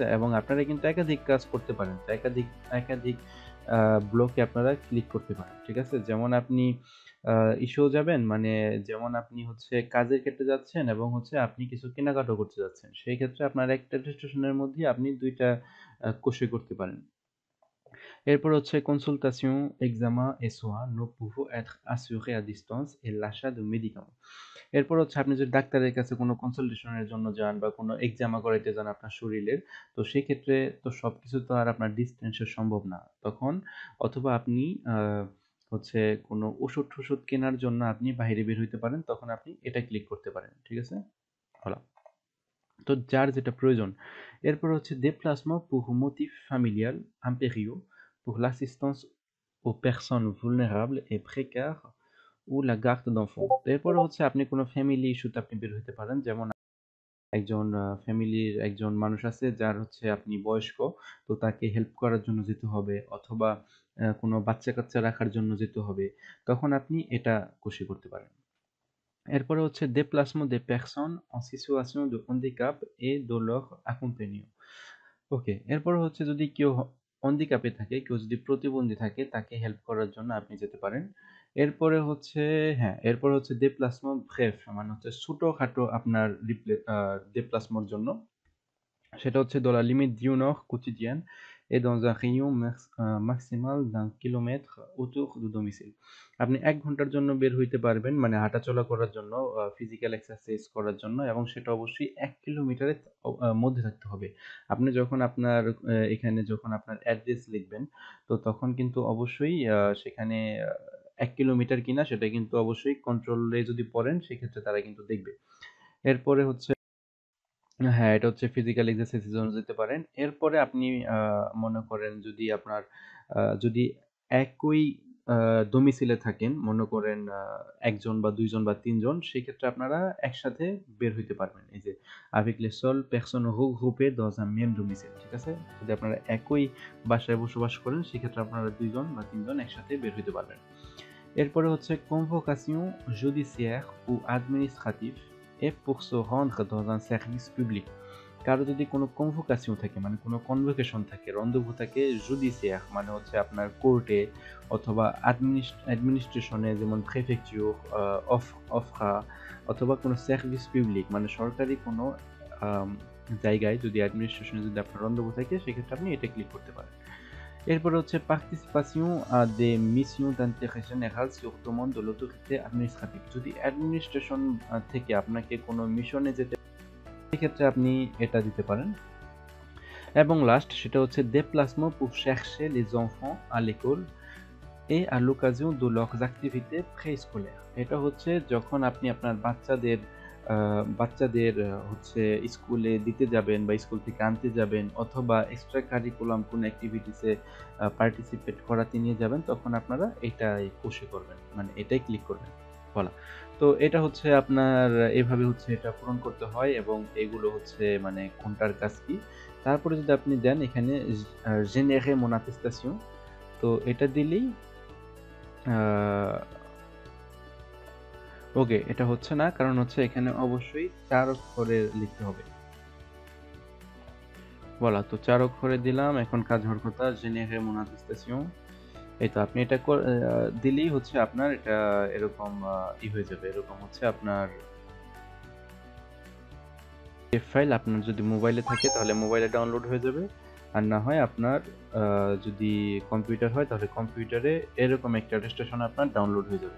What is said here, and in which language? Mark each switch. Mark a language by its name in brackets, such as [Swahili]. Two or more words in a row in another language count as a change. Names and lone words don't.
[Bangla] এবং আপনারা কিন্তু একাধিক কাজ করতে পারেন, তো একাধিক একাধিক ব্লকে আপনারা ক্লিক করতে পারেন, ঠিক আছে। যেমন আপনি ইস্যু যাবেন, মানে যেমন আপনি হচ্ছে কাজের ক্ষেত্রে যাচ্ছেন এবং হচ্ছে আপনি কিছু কেনাকাটা করতে যাচ্ছেন, সেই ক্ষেত্রে আপনার একটা রেজিস্ট্রেশনের মধ্যে আপনি দুইটা কোষে করতে পারেন। এরপর হচ্ছে [French] consultation, examen et soins ne pouvant être assurés à distance et l'achat de médicaments। [Bangla] এরপর হচ্ছে আপনি যদি ডাক্তারের কাছে কোনো কনসালটেশনের জন্য যান বা কোনো এক্সামা করাইতে যান আপনার শরীরের, তো সেই ক্ষেত্রে তো সবকিছু তো আর আপনার ডিস্টেন্সে সম্ভব না তখন, অথবা আপনি হচ্ছে কোনো ওষুধ কেনার জন্য আপনি বাইরে বের হইতে পারেন, তখন আপনি এটা ক্লিক করতে পারেন, ঠিক আছে। voilà, তো যার যেটা প্রয়োজন। এরপর হচ্ছে [French] déplacement pour motif familial impérieux pour l'assistance aux personnes vulnérables et précaires ou la garde d'enfants। [Bangla] এরপরে হচ্ছে আপনি কোনো [English] family issue [Bangla] আপনি বের হতে পারেন, যেমন একজন ফ্যামিলির একজন মানুষ আছে যার হচ্ছে আপনি বয়স্ক, তো তাকে হেল্প করার জন্য যেতে হবে, অথবা কোনো বাচ্চা কাচ্চা রাখার জন্য যেতে হবে, তখন আপনি এটা খুশি করতে পারেন। এরপরে হচ্ছে [French] déplacement des personnes en situation de handicap et de leur accompagnant। [Bangla] ওকে, এরপর হচ্ছে যদি কেউ হ্যান্ডিক্যাপে থাকে, কেউ যদি প্রতিবন্ধী থাকে, তাকে হেল্প করার জন্য আপনি যেতে পারেন। এরপরে হচ্ছে এরপর হচ্ছে [French] déplacement bref, [Bangla] মানে হচ্ছে ছোটখাটো আপনার déplacement জন্য, সেটা হচ্ছে [French] dans la limite d'une heure quotidienne et dans un rayon maximal d'un kilomètre autour de domicile। [Bangla] আপনি 1 ঘন্টার জন্য বের হইতে পারবেন, মানে হাঁটাচলা করার জন্য, [English] physical exercise [Bangla] করার জন্য, এবং সেটা অবশ্যই 1 কিলোমিটারের মধ্যে থাকতে হবে। আপনি যখন আপনার এখানে যখন আপনার অ্যাড্রেস লিখবেন, তো তখন কিন্তু অবশ্যই সেখানে 1 কিলোমিটার কিনা সেটা কিন্তু অবশ্যই কন্ট্রোলে যদি পড়েন সেক্ষেত্রে তারা কিন্তু দেখবে। এরপরে হচ্ছে হ্যাঁ, এটা হচ্ছে [English] physical exercise [Bangla] জন্য যেতে পারেন। এরপরে আপনি মনে করেন যদি আপনার যদি একই ডোমিসাইলে থাকেন, মনে করেন ১ জন বা ২ জন বা ৩ জন, সেক্ষেত্রে আপনারা একসাথে বের হইতে পারবেন। এই যে [French] avec les seules personnes regroupées dans un même domicile, [Bangla] ঠিক আছে? যদি আপনারা একই বাসায় বসবাস করেন, সেক্ষেত্রে আপনারা ২ জন বা ৩ জন একসাথে বের হইতে পারবেন। [French] এরপরে হচ্ছে convocation judiciaire ou administrative et pour se rendre dans un service public। [Bangla] কারো যদি কোনো কনভোকেশন থাকে, মানে কোনো কনভোকেশন থাকে, রন্ধভু থাকে, জুডিশিয়ার মানে হচ্ছে আপনার কোর্টে অথবা অ্যাডমিনিস্ট্রেশনে, যেমন প্রেফেকচার, অফরা, অথবা কোনো [French] service public [Bangla] মানে সরকারি কোনো জায়গায় যদি অ্যাডমিনিস্ট্রেশনে যদি আপনার রন্ধভু থাকে, সেক্ষেত্রে আপনি এটা ক্লিক করতে পারেন। এরপরে হচ্ছে [French] পার্টিসিপেশন à des missions d'intérêt général sur demande de l'autorité administrative। [Bangla] যদি অ্যাডমিনিস্ট্রেশন থেকে আপনাকে কোনো মিশনে যেতে, সেক্ষেত্রে আপনি এটা দিতে পারেন। এবং লাস্ট সেটা হচ্ছে [French] déplacement pour chercher les enfants à l'école et à l'occasion de leurs activités préscolaires। [Bangla] এটা হচ্ছে যখন আপনি আপনার বাচ্চাদের হচ্ছে স্কুলে দিতে যাবেন বা স্কুল থেকে আনতে যাবেন, অথবা [English] extra curriculum [Bangla] কোনো অ্যাক্টিভিটিসে পার্টিসিপেট করাতে নিয়ে যাবেন, তখন আপনারা এটাই পুশে করবেন, মানে এটাই ক্লিক করবেন। বলা, তো এটা হচ্ছে আপনার এভাবে হচ্ছে এটা পূরণ করতে হয়, এবং এগুলো হচ্ছে মানে কোনটার কাজ কি। তারপরে যদি আপনি দেন এখানে [French] générer mon attestation, [Bangla] তো এটা দিলেই ওকে, এটা হচ্ছে না, কারণ হচ্ছে এখানে অবশ্যই 4 অক্ষরে লিখতে হবে। বলা, তো 4 অক্ষরে দিলাম। এখন কাজ হওয়ার কথা [French] générer mon attestation. [Bangla] এই তো আপনি এটা দিলেই হচ্ছে আপনার এটা এরকম হয়ে যাবে, এরকম হচ্ছে আপনার ফাইল আপনার যদি মোবাইলে থাকে তাহলে মোবাইলে ডাউনলোড হয়ে যাবে, আর না হয় আপনার যদি কম্পিউটার হয় তাহলে কম্পিউটারে এরকম একটা অ্যাটেস্টেশন আপনার ডাউনলোড হয়ে যাবে।